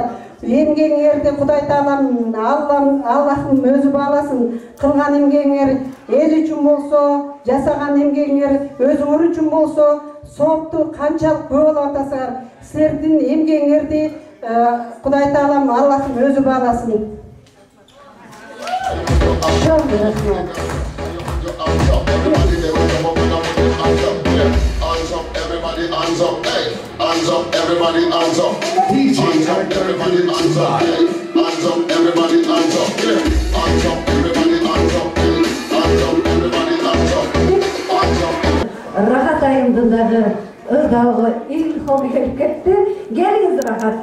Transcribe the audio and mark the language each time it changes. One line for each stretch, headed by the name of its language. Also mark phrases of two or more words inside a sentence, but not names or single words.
Kyrgyz: Эмгегиңерди Кудай Таалам, Аллахым өзү бааласын. Кылган эмгегиңер эл үчүн болсо, жасаган эмгегиңер өзүңөр үчүн болсо, соопту канчалык көп болуп атасыңар. Силердин эмгегиңерди Кудай Таалам, Аллахым өзү бааласын.
English: Hands up, hey, hands up, everybody, hands up. DJ, everybody, hands up, hey, hands up, everybody, hands up, yeah. Hands up, everybody, hands up, hey, hands up, everybody, hands up, hands up.
Kyrgyz: Рахат айымдындагы ырдалгы илхом келип кетти. Келиңиз Рахат.